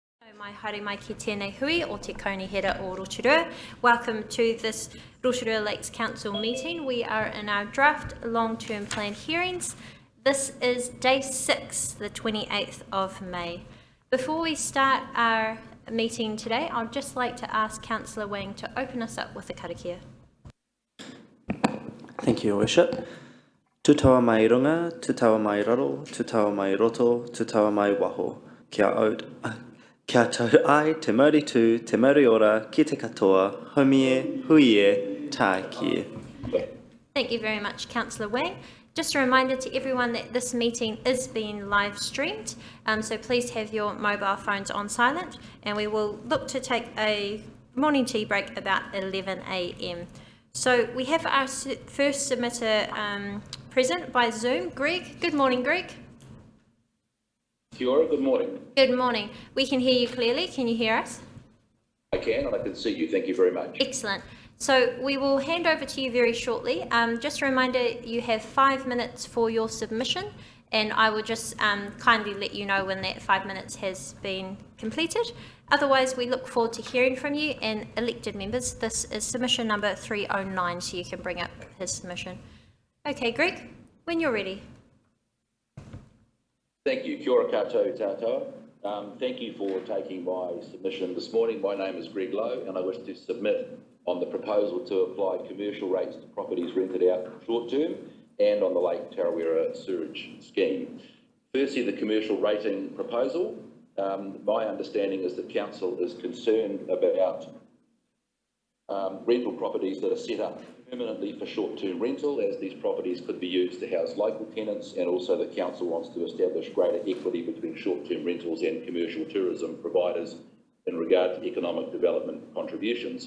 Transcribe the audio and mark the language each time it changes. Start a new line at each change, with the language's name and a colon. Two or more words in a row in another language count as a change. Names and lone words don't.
Māori: Mai haere mai ki tēnei hui o te kaunihera o Rotorua.
English: Welcome to this Rotorua Lakes Council meeting. We are in our draft long-term plan hearings. This is day 6, the 28th of May. Before we start our meeting today, I'd just like to ask Councillor Wang to open us up with a karakia. Thank you, Your Worship.
Māori: Tutawa mai runga, tutawa mai raro, tutawa mai roto, tutawa mai waho. Kia tau ai, te mauri tū, te mauri ora, ki te katoa, homie, huie, tā kie.
English: Thank you very much, Councillor Wang. Just a reminder to everyone that this meeting is being live streamed, so please have your mobile phones on silent, and we will look to take a morning tea break about 11 a.m. So we have our first submitter present by Zoom, Greg. Good morning, Greg.
Māori: Kia ora,
English: good morning. Good morning. We can hear you clearly. Can you hear us? I can, and I can see you. Thank you very much. Excellent. So we will hand over to you very shortly. Just a reminder, you have 5 minutes for your submission, and I will just kindly let you know when that 5 minutes has been completed. Otherwise, we look forward to hearing from you, and elected members, this is submission number 309, so you can bring up his submission. Okay, Greg, when you're ready. Thank you.
Māori: Kia ora koutou tātou.
English: Thank you for taking my submission this morning. My name is Greg Lowe, and I wish to submit on the proposal to apply commercial rates to properties rented out short term and on the Lake Tarawera sewerage scheme. Firstly, the commercial rating proposal. My understanding is that Council is concerned about rental properties that are set up permanently for short-term rental, as these properties could be used to house local tenants, and also the Council wants to establish greater equity between short-term rentals and commercial tourism providers in regard to economic development contributions.